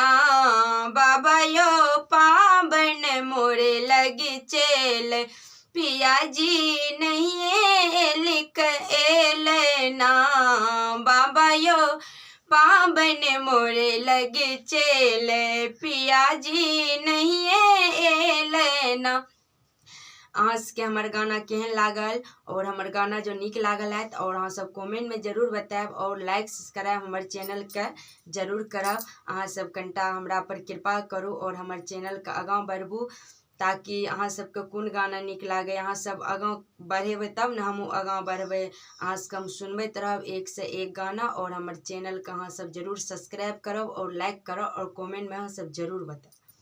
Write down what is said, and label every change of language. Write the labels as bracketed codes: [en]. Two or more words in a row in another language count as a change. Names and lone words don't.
[mai] बाबा यो पाबनि मोरे लगी चले, पियाजी नहीं एले ना। बाबा यो पाबनि मोरे लगी चले, पियाजी नहीं एले ना। अहाँ सबके हमर गाना केहन लागल और हमर गाना जो नीक लागल है और अहाँ सब कमेंट में जरूर बताएब और लाइक सब्सक्राइब हमर चैनल के जरूर करब। अहाँ सब कनिटा हमरा पर कृपा करू और हमर चैनल के आगाँ बढ़बू ताकि अहाँ सबके कोन गाना नीक लागे, अहाँ सब आगाँ बढ़ेबै तब ने हमहूँ आगाँ बढ़बै। अहाँ सबके हम सुनबैत रहब एक से एक गाना और हमर चैनल के अहाँ सब जरूर सब्सक्राइब करब और लाइक करब और कमेंट में अहाँ सब जरूर बताएब।